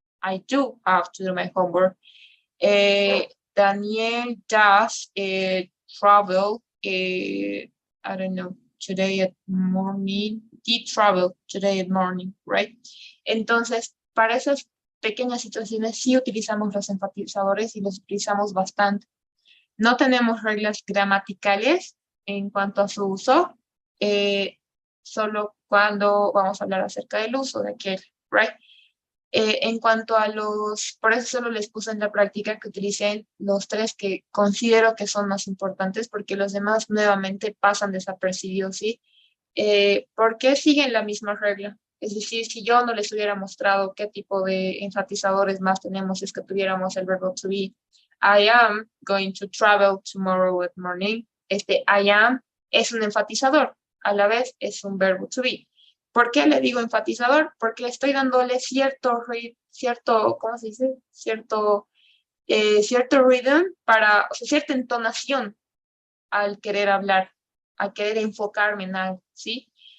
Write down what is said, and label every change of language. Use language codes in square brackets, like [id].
[en] I do have to do my homework. Daniel does travel, I don't know, today at morning, did travel today at morning, right? [es] Entonces, para esas pequeñas situaciones sí utilizamos los enfatizadores y los utilizamos bastante. No tenemos reglas gramaticales en cuanto a su uso, solo cuando vamos a hablar acerca del uso de aquel, right? En cuanto a los, por eso solo les puse en la práctica que utilicen los tres que considero que son más importantes, porque los demás nuevamente pasan desapercibidos, ¿sí? ¿Por qué siguen la misma regla? Es decir, si yo no les hubiera mostrado qué tipo de enfatizadores más tenemos, es que tuviéramos el verbo to be. [en] I am going to travel tomorrow at morning. [es] Este I am es un enfatizador, a la vez es un verbo to be. ¿Por qué le digo enfatizador? Porque estoy dándole cierto, ¿cómo se dice? Cierto rhythm para, o sea, cierta entonación al querer hablar, al querer enfocarme en algo, ¿sí?